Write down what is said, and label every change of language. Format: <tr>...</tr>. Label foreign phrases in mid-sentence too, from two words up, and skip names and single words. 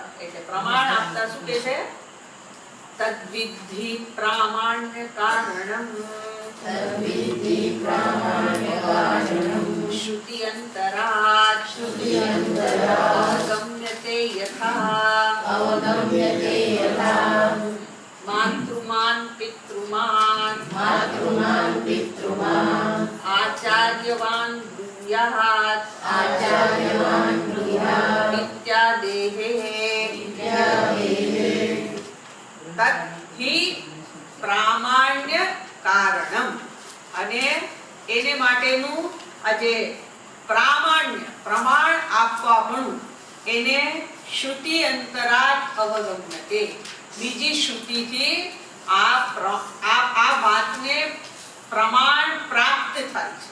<gu>એટલે પ્રમાણ આપતા શું કહે છે?</gu> <sa>તદ્વિધિ પ્રામાણ્ય કારણમ શ્રુતિ અંતરાત અવગમ્યતે યથા માતૃમાન પિતૃમાન આચાર્યવાન ब्रूयात् आचार्यवान् ब्रूयात् इत्यादेः तत् हि પ્રામાણ્ય કારણમ.</sa> <gu>અને એને માટેનું આ જે પ્રામાણ્ય પ્રમાણ આપવાપણું એને</gu> <sa>શ્રુતિ અંતરાત અવગમ્યતે,</sa> <gu>બીજી શ્રુતિથી આ વાતને પ્રમાણ પ્રાપ્ત થાય છે.</gu>